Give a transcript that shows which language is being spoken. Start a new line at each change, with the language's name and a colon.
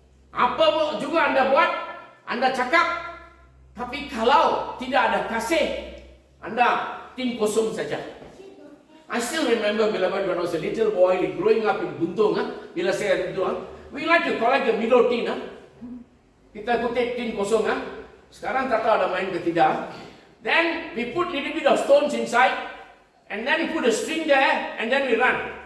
Malay: Apa juga anda buat, anda cakap, tapi kalau tidak ada kasih, anda tim kosong saja.
English: I still remember, beloved, when I was a little boy, growing up in Buntung,
Malay: bila saya itu,
English: we like to collect the Milo tin.
Malay: Kita kutip tin kosong. Sekarang tak tahu ada main ke tidak.
English: Then we put little bit of stones inside, and then we put a string there, and then we run.